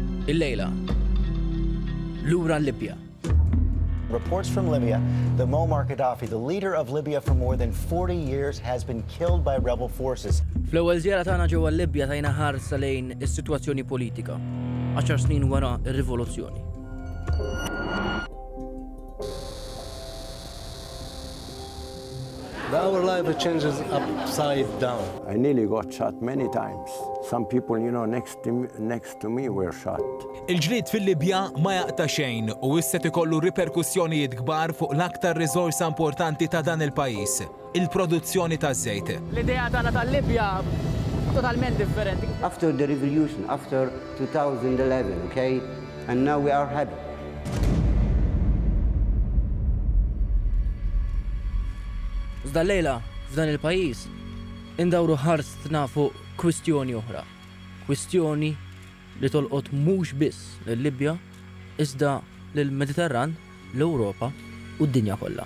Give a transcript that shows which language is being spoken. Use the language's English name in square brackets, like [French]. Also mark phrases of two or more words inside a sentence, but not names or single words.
[Maltese] Illejla. Lura l-Libja. [English] Reports from Libya, the Muammar Gaddafi, the leader of Libya for more than 40 years, has been killed by rebel forces. [Maltese] Fl-ewwel żjara tagħna ġewwa l-Libja tajna ħarsa lejn is-sitwazzjoni politika 10 snin wara r-rivoluzzjoni. [English] Our life changes upside down. I nearly got shot many times. Some people, next to me were shot. [Maltese] Il-ġlied fil-Libja ma jaqta' xejn u issa ikollu riperkussjonijiet kbar fuq l-aktar riżorsa importanti ta' dan il-pajjiż, il-produzzjoni taż-żejt. L-idea tagħna tal-Libja totalment differenti. [English] After the revolution, after 2011, okay, and now we are happy. [Maltese] Iżda lejla f'dan il-pajjiż indawru ħarstna fuq kwistjoni oħra. Kwistjoni li tolqot mhux biss lill-Libja iżda lill-Mediterran, l-Ewropa u d-dinja kollha.